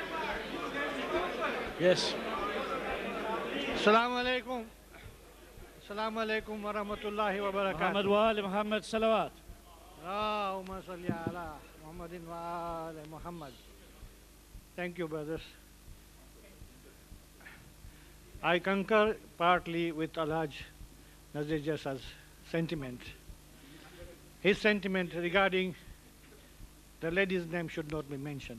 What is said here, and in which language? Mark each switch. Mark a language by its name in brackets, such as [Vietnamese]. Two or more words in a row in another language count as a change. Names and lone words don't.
[English] Yes. [Arabic] السلام عليكم. السلام عليكم ورحمة الله وبركاته. محمد وآل محمد صلوات. اللهم صل على محمد وآل محمد. [English] Thank you, brothers. I concur partly with Alhaj Nazir Jassa's sentiment. His sentiment regarding the lady's name should not be mentioned.